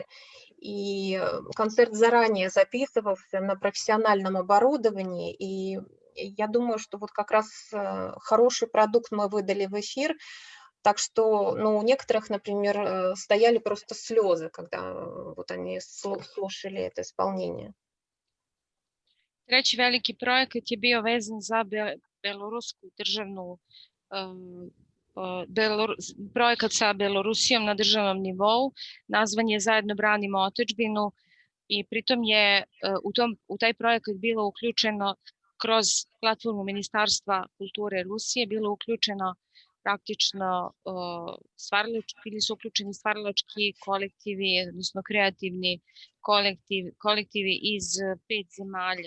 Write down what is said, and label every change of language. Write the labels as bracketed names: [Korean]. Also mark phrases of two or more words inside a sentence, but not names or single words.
[Russian] И концерт заранее записывался на профессиональном оборудовании, и я думаю, что вот как раз хороший продукт мы выдали в эфир. Так что, у некоторых, например, стояли просто слезы, когда вот они слушали это исполнение. [Serbian] Treći veliki projekat je bio vezan za belorusku državnu, projekat sa Belorusijom na državnom nivou, nazvan je Zajedno branimo otadžbinu, i pritom je u taj projekat bilo uključeno kroz platformu Ministarstva kulture Rusije, bilo uključeno praktično bili su uključeni stvaralački kolektivi, odnosno kreativni kolektivi iz 5 zemalja.